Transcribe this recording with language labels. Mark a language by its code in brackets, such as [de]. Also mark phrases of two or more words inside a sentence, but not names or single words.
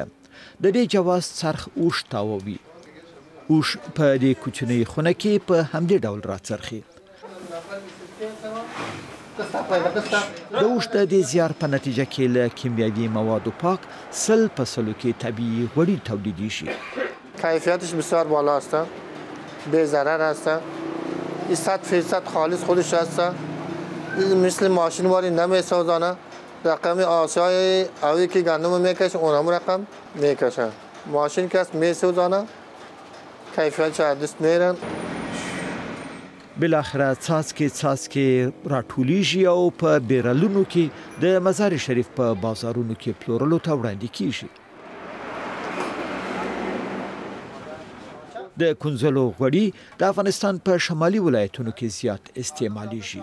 [ps] د دې جواز څرخ اوښ تاووي. اوښ په دې کوچنۍ خونه کې په همدې ډول راڅرخي. د اوښ د دې زیار په نتیجه کې له کیمیاوي موادو پاک 100 په 100 کې طبیعي غوړي تولیدیږي. [fa] کیفیتش بسیار بالا است، بی ضرر است، 100% خالص خودش است، مثل ماشین واری نمیسازانه. رقم آسای اوی که گندم میکشه اونم رقم میکشه، ماشین که است میسازانه، کیفیتش دست میرن. [ps] بالاخره څاڅکي راټولیږي او په بیرلونو کې د مزارشریف په بازارونو کې پلورلو ته وړاندې کیږي. د کنځلو غوړي د افغانستان په شمالي ولایتونو کې زیات استعمالیږي.